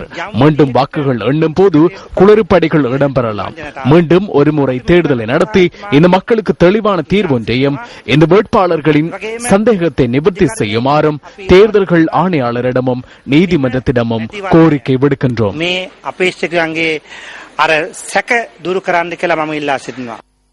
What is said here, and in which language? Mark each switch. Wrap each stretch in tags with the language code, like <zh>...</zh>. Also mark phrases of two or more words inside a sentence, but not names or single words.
<ta>மீண்டும் வாக்குகள் எண்ணும் போது குளறுபடிகள் இடம்பெறலாம். மீண்டும் ஒருமுறை தேர்தலை நடத்தி இந்த மக்களுக்கு தெளிவான தீர்வொன்றையும் இந்த வேட்பாளர்களின் சந்தேகத்தை நிவர்த்தி செய்யுமாறும் தேர்தல்கள் ஆணையாளரிடமும் நீதிமன்றத்திடமும் கோரிக்கை விடுக்கின்றோம்.</ta> <si>මේ අපේක්ෂකයන්ගේ අර සැක දුරු කරන්න කියලා මම ඉල්ලා සිටිනවා.</si>